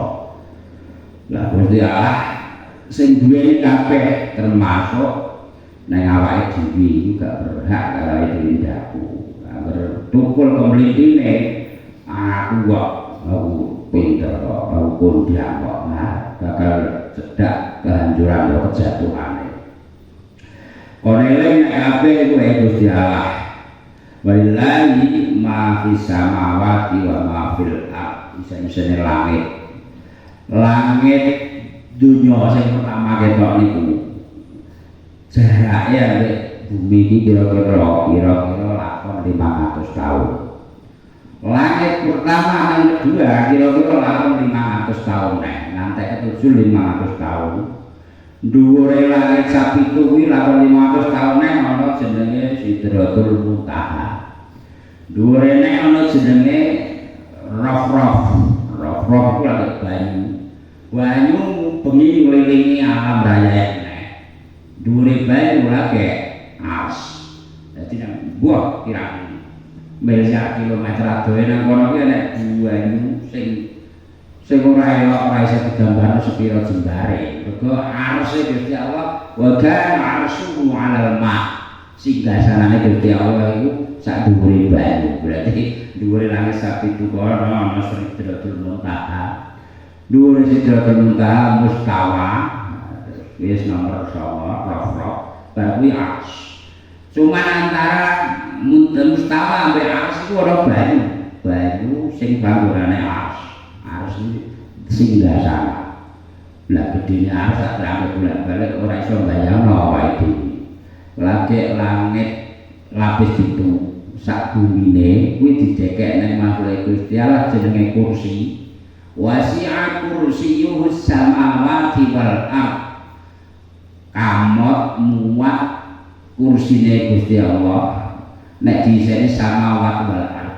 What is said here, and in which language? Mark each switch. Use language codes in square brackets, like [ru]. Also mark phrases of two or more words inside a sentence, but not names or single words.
[jv] Lah Gusti Allah sing duweni kabeh termasuk nang awake dhewe iku gak berhak karo dhewe ndaku. Agar tukul kemlitine aku kok aku pinter kok aku kondang kok bakal cedak kehancuran kok kejatuhane. Kono eling nek kabeh kuwi Gusti Allah. [ar] ولله ما في السماوات وما في الأرض. [jv] Isa-isane langit. Langit dunia sing pertama ketok niku jarake ambek bumi iki kira-kira lakon 500 tahun. Langit pertama [id] yang kedua [jv] kira-kira lakon 500 tahun ngantek ketujuh 500 tahun. Dhuwure langit sapitu kuwi lakon 500 tahun ana jenenge Sidratul Muntaha. Dhuwure ana jenenge Raf-Raf. Raf-Raf iku langit banyu. Banyu bengi ngelilingi [id] alam raya ini. [jv] Dhuwure banyu lagi ars. Dadi nang buah kira miliar kilometer adohe nang kono ki ana banyu sing ora elok ora iso digambarno sepira jembare. Mergo arse Gusti Allah [ar] وكان عرشه على الماء. [jv] Singgasanane Gusti Allah iku sak dhuwure banyu. Berarti dhuwure langit sapitu kono ana Sidratul Muntaha. Dhuwure Sidratul Muntaha mustawa wis nomor 9 Raf-Raf bar kuwi ars. Cuma antara mustawa ambek ars iku ora banyu. Banyu sing bangunane ars. Ars singgasana. Lah gedene ars sak rambut bolak-balik ora iso mbayangno awake dhewe. Lagi langit lapis itu sak bumine kuwi didekek nang makhluk Gusti Allah jenenge kursi. [ar] وسع كرسيه السماوات والأرض. [jv] Kamot muat kursine Gusti Allah nek disene [ar] السماوات والأرض.